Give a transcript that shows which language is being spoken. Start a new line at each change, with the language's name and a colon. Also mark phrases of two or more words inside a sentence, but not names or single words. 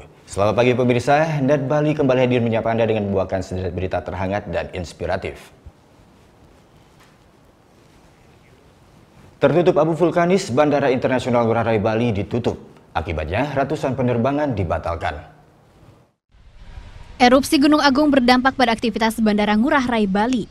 Indonesian: Selamat pagi pemirsa, Net Bali kembali hadir menyapa Anda dengan membawakan sederet berita terhangat dan inspiratif. Tertutup abu vulkanis, Bandara Internasional Ngurah Rai Bali ditutup. Akibatnya, ratusan penerbangan dibatalkan. Erupsi Gunung Agung berdampak pada aktivitas Bandara Ngurah Rai Bali.